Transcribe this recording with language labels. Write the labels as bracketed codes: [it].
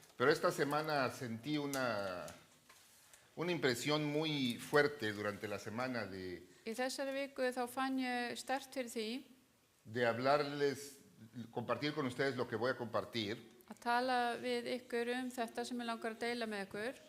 [es] Pero esta semana sentí una impresión muy fuerte durante la semana [is] Í þessari viku þá fann ég sterkt fyrir því [es] de compartir con ustedes lo que voy a compartir. [is] að tala við ykkur þetta sem ég langar að deila með ykkur.